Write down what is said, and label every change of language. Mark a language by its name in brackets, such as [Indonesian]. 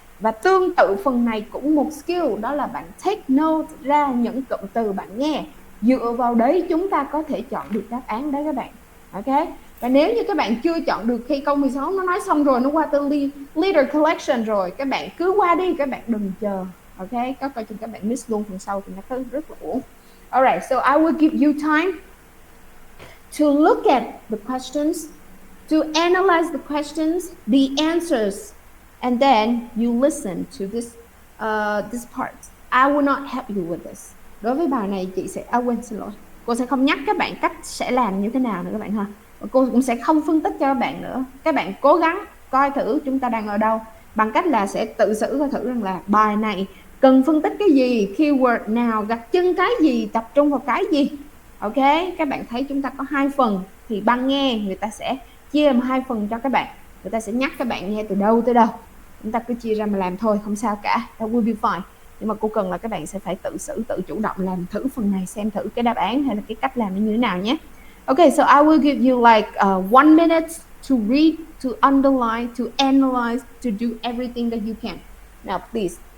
[Vietnamese] Và tương tự phần này cũng một skill, đó là bạn take note ra những cụm từ bạn nghe. Dựa vào đấy chúng ta có thể chọn được đáp án đấy các bạn. Ok. Và nếu như các bạn chưa chọn được khi câu 16 nó nói xong rồi, nó qua tới leader collection rồi, các bạn cứ qua đi, các bạn đừng chờ. Ok, có coi chừng các bạn miss luôn phần sau thì nó rất là uổng. [English] Alright, so I will give you time to look at the questions, to analyze the questions, the answers, and then you listen to this part. I will not help you with this. [Vietnamese] Đối với bài này chị sẽ xin lỗi. Cô sẽ không nhắc các bạn cách sẽ làm như thế nào nữa các bạn ha. Và cô cũng sẽ không phân tích cho các bạn nữa. Các bạn cố gắng coi thử chúng ta đang ở đâu bằng cách là sẽ tự xử coi thử rằng là bài này cần phân tích cái gì, keyword nào, gạch chân cái gì, tập trung vào cái gì. Ok, các bạn thấy chúng ta có 2 phần thì ban nghe người ta sẽ chia làm 2 phần cho các bạn. Người ta sẽ nhắc các bạn nghe từ đâu tới đâu. Chúng ta cứ chia ra mà làm thôi, không sao cả. [English] That will be fine. [Vietnamese] Nhưng mà cô cần là các bạn sẽ phải tự xử, tự chủ động làm thử phần này, xem thử cái đáp án hay là cái cách làm như thế nào nhé. [English] Okay, so I will give you like 1 minute to read, to underline, to analyze, to do everything that you can. Now, please.